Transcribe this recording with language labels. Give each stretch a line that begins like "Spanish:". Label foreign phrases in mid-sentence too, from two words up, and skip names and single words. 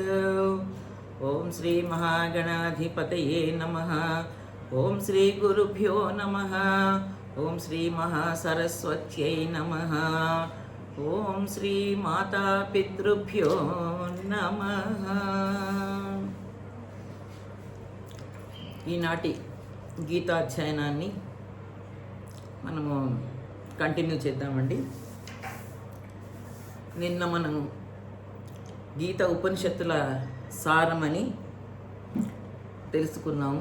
Sanskrit: ओं श्री महागणाधिपतये नमः। ओं श्री गुरुभ्यो नमः। ओं श्री महासरस्वत्यै नमः। ओं श्री माता पितृभ्यो नमः।
Telugu: ఈనాటి గీతాధ్యయనాన్ని మనము కంటిన్యూ చేద్దామండి. నిన్న మనం గీత ఉపనిషత్తుల సారమని తెలుసుకున్నాము.